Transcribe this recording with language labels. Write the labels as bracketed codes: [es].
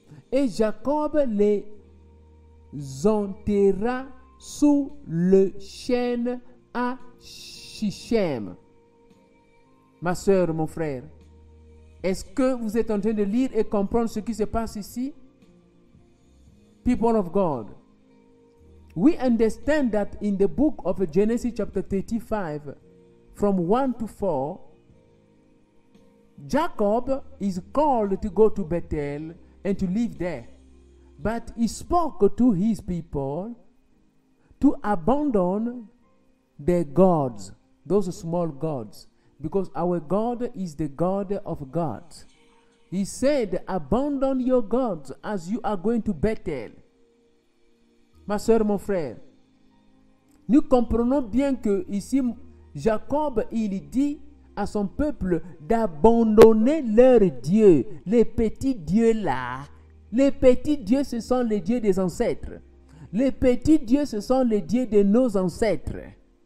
[fr] Et Jacob les enterra sous le chêne à Shichem. Ma soeur, mon frère, est-ce que vous êtes en train de lire et comprendre ce qui se passe ici? [en] People of God, we understand that in the book of Genesis chapter 35, from 1 to 4, Jacob is called to go to Bethel and to live there. But he spoke to his people to abandon their gods, those small gods, because our God is the God of gods. He said, abandon your gods as you are going to Bethel. [fr] Ma soeur, mon frère, nous comprenons bien que ici, Jacob, il dit à son peuple d'abandonner leurs dieux, les petits dieux là. Les petits dieux, ce sont les dieux des ancêtres. Les petits dieux, ce sont les dieux de nos ancêtres.